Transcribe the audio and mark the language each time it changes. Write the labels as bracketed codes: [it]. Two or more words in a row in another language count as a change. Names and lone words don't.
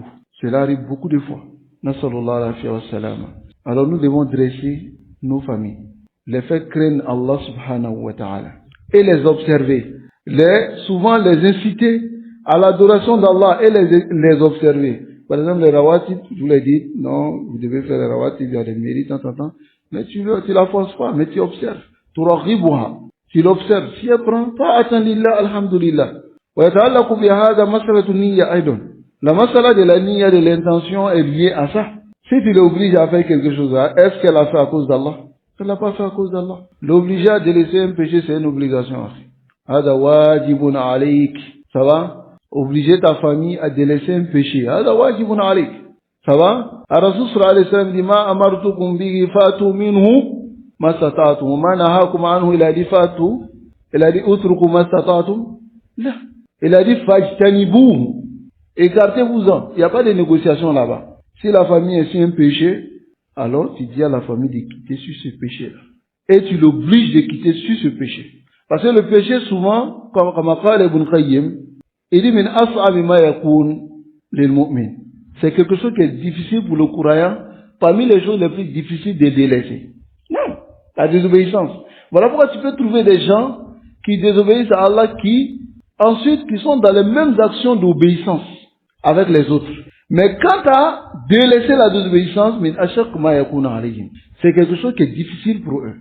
[fr] Cela arrive beaucoup de fois. Alors nous devons dresser nos familles, les faire craindre Allah [ar] سبحانه وتعالى, [fr] et les observer, souvent les inciter à l'adoration d'Allah et les observer. Par exemple, les rawatib, je vous l'ai dit, non, vous devez faire les rawatib, il y a des mérites, tant, mais tu la forces pas, mais tu observes. Tu l'observes. Si elle prend, [ar] طاعة لله الحمد لله. ويتعلق بهذا مسألة النية أيضا. [fr] La mas'ala de la niyya, de l'intention est liée à ça. Si tu l'obliges à faire quelque chose, est-ce qu'elle a fait à cause d'Allah? Elle l'a pas fait à cause d'Allah. L'obliger à délaisser un péché, c'est une obligation. [ar] هذا واجب عليك. [fr] Ça va? Obliger ta famille à délaisser un péché. [ar] هذا واجب عليك. [fr] Ça va? [ar] الرسول صلى الله عليه وسلم dit, ما أمرتكم به فأتوا منه ما استطعتم. ما نهاكم عنه [fr] il a dit [ar] fatu. [fr] Il a dit [ar] اتركوا ما استطعتم. [fr] Là. Il a dit fajtanibouhu. Écartez-vous-en. Il n'y a pas de négociation là-bas. Si la famille est sur un péché, alors tu dis à la famille de quitter sur ce péché-là. Et tu l'obliges de quitter sur ce péché. Parce que le péché, souvent, comme a dit Ibn Qayyim, il dit [ar] من أصعب ما يكون للمؤمن. [fr] c'est quelque chose qui est difficile pour le croyant, parmi les choses les plus difficiles de délaisser. Non, la désobéissance. Voilà pourquoi tu peux trouver des gens qui désobéissent à Allah, qui sont dans les mêmes actions d'obéissance avec les autres. Mais quant à délaisser la désobéissance, c'est quelque chose qui est difficile pour eux.